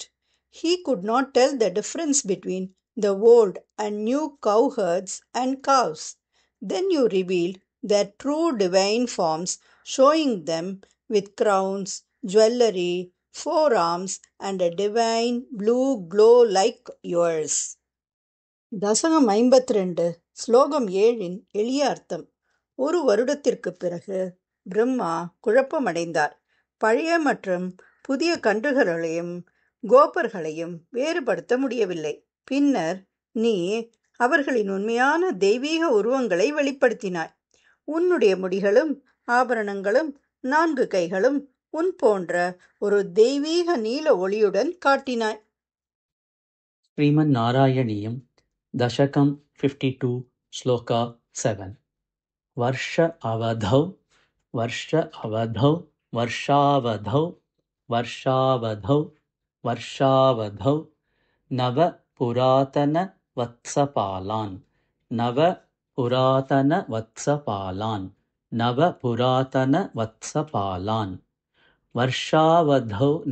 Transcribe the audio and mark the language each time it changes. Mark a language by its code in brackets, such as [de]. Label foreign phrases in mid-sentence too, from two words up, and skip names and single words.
[en] He could not tell the difference between the old and new cowherds and cows. Then you revealed their true divine forms, showing them with crowns, jewelry, forearms, and a divine blue glow like yours. [ta] தசகம் 52 ஸ்லோகம் 7 எளிய அர்த்தம். ஒரு வருடத்திற்குப் பிறகு பிரம்மா குழப்பமடைந்தார். பழைய மற்றும் புதிய கன்றுகளையும் கோபர்களையும் வேறுபடுத்த முடியவில்லை. பின்னர் நீ அவர்களின் உண்மையான தெய்வீக உருவங்களை வெளிப்படுத்தினாய். உன்னுடைய முடிகளும் ஆபரணங்களும் 4 கைகளும் உன் போன்ற ஒரு தெய்வீக நீல ஒளியுடன் காட்டினாய். [sa] ஸ்ரீமன் நாராயணீயம் दशकं 52 श्लोका 7 वर्ष अवधौ वर्षावधौ नव पुरातन वत्सपालान् वर्षावधौ